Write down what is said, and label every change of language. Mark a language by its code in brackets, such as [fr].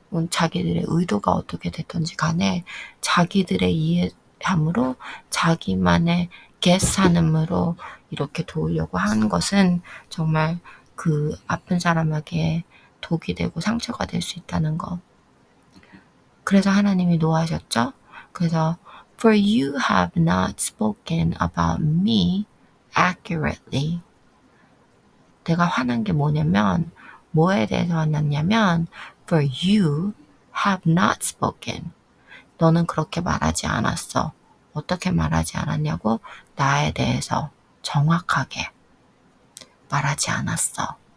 [ko] 자기들의 의도가 어떻게 됐던지 간에 자기들의 이해함으로 자기만의 guess함으로 이렇게 도우려고 하는 것은 정말 그 아픈 사람에게 독이 되고 상처가 될 수 있다는 것. 그래서 하나님이 노하셨죠. 그래서 [en] For you have not spoken about me accurately. [ko] 내가 화난 게 뭐냐면 뭐에 대해서 화났냐면 [en] For you have not spoken. [ko] 너는 그렇게 말하지 않았어. 어떻게 말하지 않았냐고? 나에 대해서 정확하게 말하지 않았어.